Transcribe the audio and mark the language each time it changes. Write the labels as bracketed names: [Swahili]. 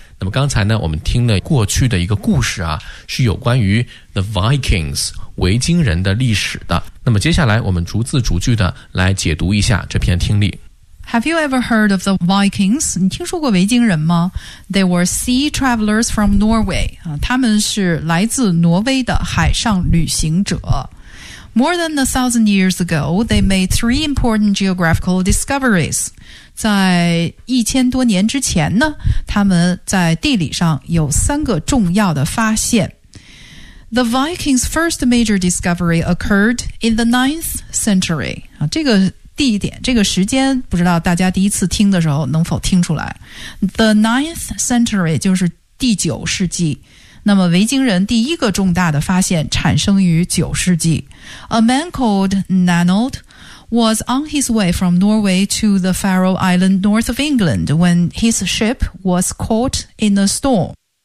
[Chinese] 那么刚才呢我们听了过去的一个故事啊，是有关于 The Vikings 维京人的历史的。那么接下来我们逐字逐句的来解读一下这篇听力。 [English] Have you ever heard of the Vikings? [Chinese] 你听说过维京人吗？ [English] They were sea travelers from Norway. [Chinese] 他们是来自挪威的海上旅行者。 [English] More than 1,000 years ago, they made 3 important geographical discoveries. [Chinese] 在1000多年之前呢，他们在地理上有三个重要的发现。 [English] The Vikings' first major discovery occurred in the 9th century. [Chinese] 这个地点，这个时间，不知道大家第一次听的时候能否听出来。 The 9th century 就是第九世纪。那么维京人第一个重大的发现产生于九世纪。 [English] A man called Nanold was on his way from Norway to the Faroe Island north of England when his ship was caught in a storm.